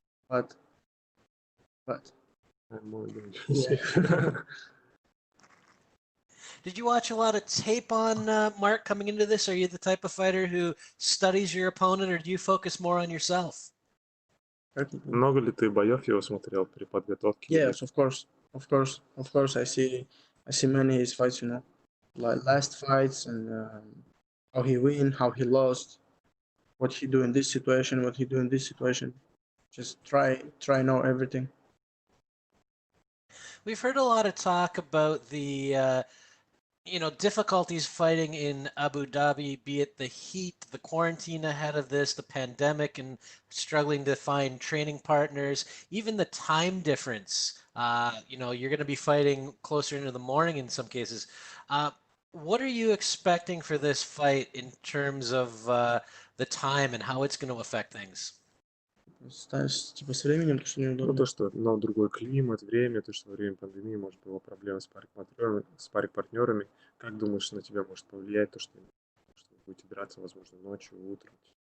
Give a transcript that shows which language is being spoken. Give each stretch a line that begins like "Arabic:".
English: I'm more dangerous. Yeah. Did you watch a lot of tape on Mark coming into this? Are you the type of fighter who studies your opponent, or do you focus more on yourself?
Russian: Много ли ты боев его смотрел при подготовке?
English: Yes, of course, of course. I see many his fights, you know, like last fights and how he win, how he lost, what he do in this situation, what he do in this situation. Just try know everything. We've heard a lot of talk about the difficulties fighting in Abu Dhabi, be it the heat, the quarantine ahead of this, the pandemic, and struggling to find training partners, even the time difference. You're going to be fighting closer into the morning in some cases. What are you expecting for this fight in terms of the time and how it's going to affect things?
Russian: Типа с временем, то, что неудобно. То, что другой климат, время, то, что во время пандемии, может, было проблемы с партнерами. Как думаешь, на тебя может повлиять то, что вы будете драться, возможно, ночью, утром?